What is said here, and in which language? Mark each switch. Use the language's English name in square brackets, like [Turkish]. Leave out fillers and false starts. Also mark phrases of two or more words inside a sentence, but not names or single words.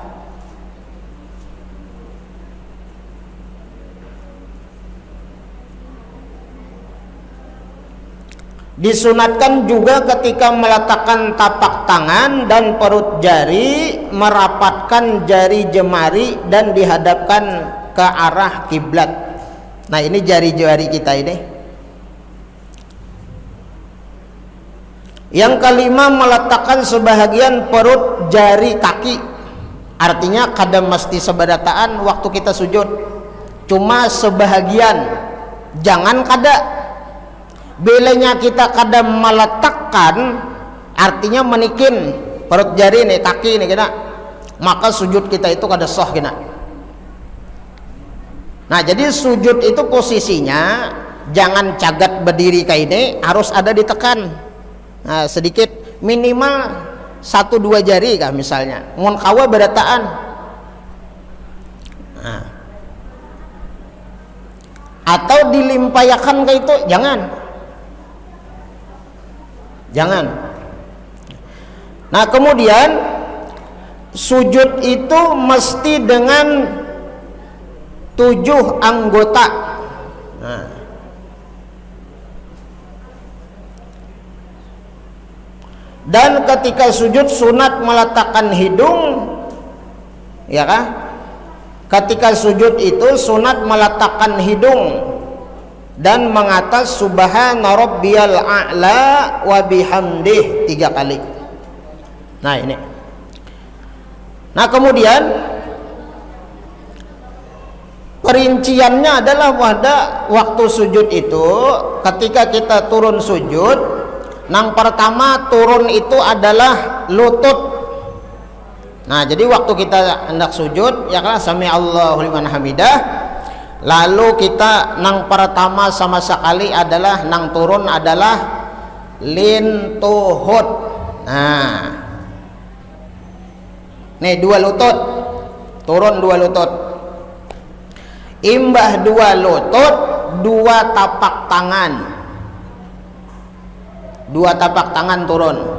[Indonesian] Disunatkan juga ketika meletakkan tapak tangan dan perut jari, merapatkan jari jemari dan dihadapkan ke arah kiblat. Nah, ini jari-jari kita ini. Yang kelima, meletakkan sebahagian perut jari kaki. [Banjar] Artinya kada mesti sebadataan waktu kita sujud, cuma sebahagian, jangan kada. Bilanya kita kada meletakkan, artinya menikin perut jari nih, kaki nih kena, maka sujud kita itu kada sah kena. Nah, jadi sujud itu posisinya jangan cagat berdiri kayak ini, harus ada ditekan. Nah, sedikit, minimal 1-2 jari kah misalnya, ngon kawa berataan. Nah, atau dilimpayakan kayak itu, jangan. [Indonesian] Nah, kemudian sujud itu mesti dengan 7 anggota. Nah, dan ketika sujud sunat meletakkan hidung, ya kah? Ketika sujud itu sunat meletakkan hidung dan mengatas [Arabic] سبحان ربي الأعلى وبحمده [Indonesian] 3 kali. Nah, ini. Nah, kemudian perinciannya adalah pada waktu sujud itu, ketika kita turun sujud, yang pertama turun itu adalah lutut. Nah, jadi waktu kita hendak sujud, ya kan, [Arabic] سمع الله لمن حمده, [Banjar] lalu kita nang pertama sama sekali adalah nang turun adalah lintuhut. Nah, nih 2 lutut, turun 2 lutut, imbah 2 lutut, 2 tapak tangan, 2 tapak tangan turun.